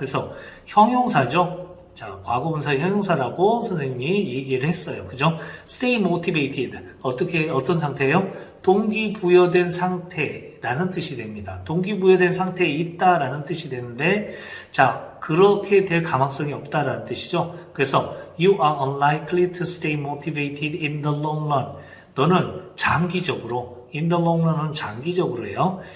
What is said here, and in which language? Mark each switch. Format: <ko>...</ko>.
<ko>그래서 형용사죠. 자, 과거분사 형용사라고 선생님이 얘기를 했어요. 그죠? stay motivated. 어떤 상태예요? 동기부여된 상태라는 뜻이 됩니다. 동기부여된 상태에 있다라는 뜻이 되는데, 자, 그렇게 될 가망성이 없다라는 뜻이죠.</ko> <en>그래서 you are unlikely to stay motivated in the long run.</en> <ko>너는 장기적으로,</ko> <en>in the long run</en> <ko>은 장기적으로예요.</ko>